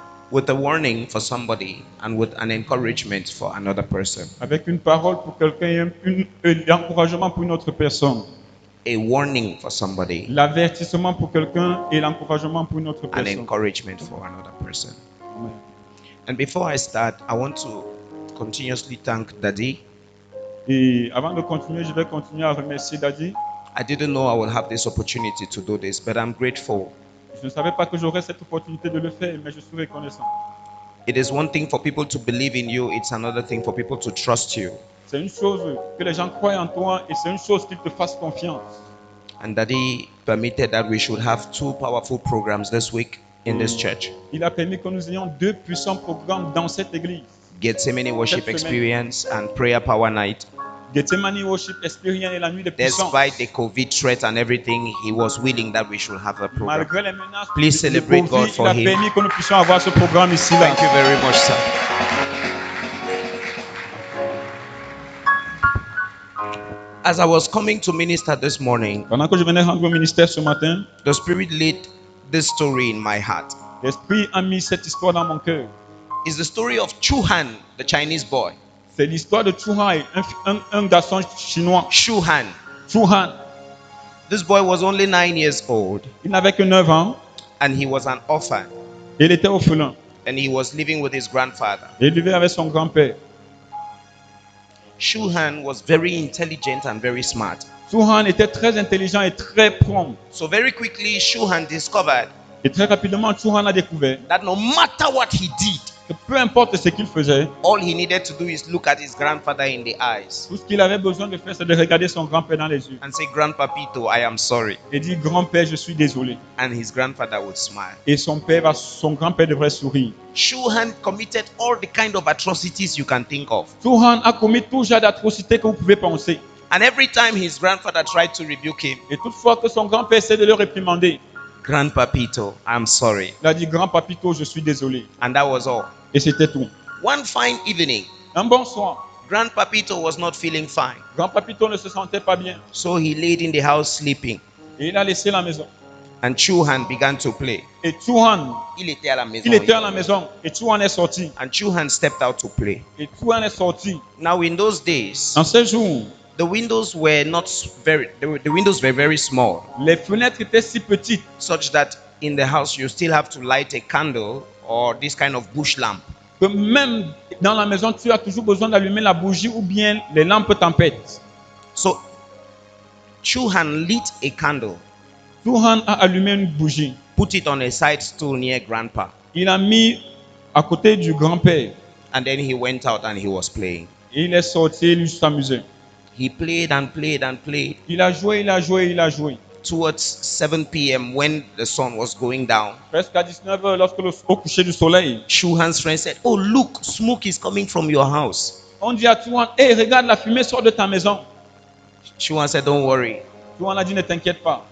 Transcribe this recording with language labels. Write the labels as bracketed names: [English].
[English] with a warning for somebody and with an encouragement for another person. [French] avec une parole pour quelqu'un et l'encouragement pour une autre personne. [English] A warning for somebody, [French] L'avertissement pour quelqu'un et l'encouragement pour une autre [English] an [French] personne. [English] encouragement for another person. Amen. And before I start, I want to continuously thank Daddy. [French] Et avant de continuer, je vais continuer à remercier Daddy. [English] I didn't know I would have this opportunity to do this, but I'm grateful. [French] Je ne savais pas que j'aurais cette opportunité de le faire, mais je suis reconnaissant. [English] It is one thing for people to believe in you, it's another thing for people to trust you. [French] C'est une chose que les gens croient en toi et c'est une chose qu'ils te fassent confiance. [English] And Daddy permitted that we should have 2 powerful programs this week in this church. [French] Il a permis que nous ayons 2 puissants programmes dans cette église. [English] Gethsemane Worship [French] Cette semaine. [English] Experience and Prayer Power Night. [French] Gethsemane Worship Experience et la nuit de puissance. [English] Despite the COVID threat and everything, he was willing that we should have a program. [French] Malgré les menaces [English] Please [French] du [English] celebrate [French] Covid, [English] God [French] il [English] for [French] a [English] him. [French] permis que nous puissions avoir ce programme ici. Là. [English] Thank you very much, sir. As I was coming to minister this morning, [French] Pendant que je venais rendre au ministère ce matin, [English] the Spirit laid this story in my heart. [French] l'Esprit a mis cette histoire dans mon cœur. [English] It's the story of Chu Han, the Chinese boy. [French] C'est l'histoire de Chu Han, un garçon chinois. [English] Chu Han. [French] Chu Han, [English] This boy was only 9 years old [French] il n'avait que 9 ans [English] and he was an orphan [French] et il était orphelin. [English] and he was living with his grandfather. [French] Et il vivait avec son grand-père. [English] Chu Han was very intelligent and very smart. [French] Chu Han était très intelligent et très prompt. [English] So very quickly, Chu Han discovered [French] Et très rapidement, Chu Han a découvert [English] that no matter what he did, [French] que peu importe ce qu'il faisait, [English] all he needed to do is look at his grandfather in the eyes [French] tout ce qu'il avait besoin de faire, c'est de regarder son grand-père dans les yeux [English] and say, Grandpapito, I am sorry. [French] et dire, grand-père, je suis désolé. [English] And his grandfather would smile. [French] Et son grand-père devrait sourire. [English] Chu Han committed all the kind of atrocities you can think of. [French] Chu Han a commis tout genre d'atrocités que vous pouvez penser. [English] And every time his grandfather tried to rebuke him, [French] Et toutefois que son grand-père essaie de le réprimander, [English] Grandpapito, I'm sorry. [French] il a dit, grand-papito, je suis désolé. [English] And that was all. [French] Et c'était tout. [English] One fine evening, [French] Un bon soir, [English] Grandpapito was not feeling fine. [French] grand-papito ne se sentait pas bien. [English] So he laid in the house sleeping. [French] Et il a laissé la maison. [English] And Chu Han began to play. [French] Et Chu Han, Il était à la maison. il était à la maison. Et Chu Han est sorti. [English] And Chu Han stepped out to play. [French] Et Chu Han est sorti. [English] Now in those days, [French] En ces jours, [English] the windows were the windows were very small, [French] les fenêtres étaient si petites [English] such that in the house you still have to light a candle or this kind of bush lamp. [French] que même dans la maison, tu as toujours besoin d'allumer la bougie ou bien les lampes tempêtes. [English] So Chu Han lit a candle, [French] Chu Han a allumé une bougie. [English] put it on a side stool near Grandpa, [French] Il a mis à côté du grand-père. [English] and then he went out and he was playing. [French] Et il est sorti, il s'amusait. [English] He played and played and played. [French] Il a joué, il a joué, il a joué. [English] Towards 7 p.m. when the sun was going down, [French] Presque à 19h, au coucher du soleil, [English] Chu Han's friend said, "Oh, look, smoke is coming from your house." [French] on dit à Chu Han, hey, regarde, la fumée sort de ta maison. [English] Chu Han said, "Don't worry. [French] Chu Han a dit, ne t'inquiète pas.